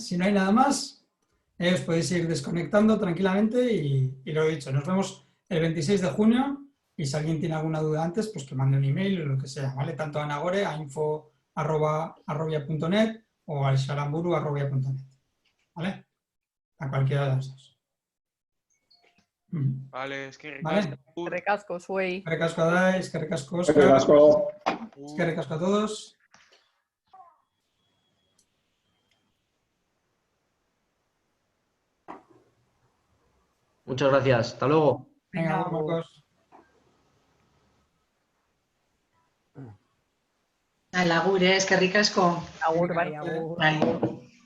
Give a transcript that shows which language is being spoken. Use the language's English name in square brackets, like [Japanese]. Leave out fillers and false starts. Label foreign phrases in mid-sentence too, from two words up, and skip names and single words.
[Spanish] Si no hay nada más, os podéis ir desconectando tranquilamente y lo he dicho, nos vemos el 26 de junio y si alguien tiene alguna duda antes, pues que mande un email o lo que sea, ¿vale? Tanto a Nagore, a info@arrobia.net o al xalamburu@arrobia.net, ¿vale? A cualquiera de los dos. Vale, es que ¿Vale? Recasco, Suey. [Basque] Eskerrik asko Adai, eskerrik asko Oskar, Eskerrik asko. eskerrik asko [Spanish] a todos. Muchas gracias. Hasta luego. Venga, Marcos. [Basque] Agur, eskerrik asko. Agur, bai. Agur. Bai.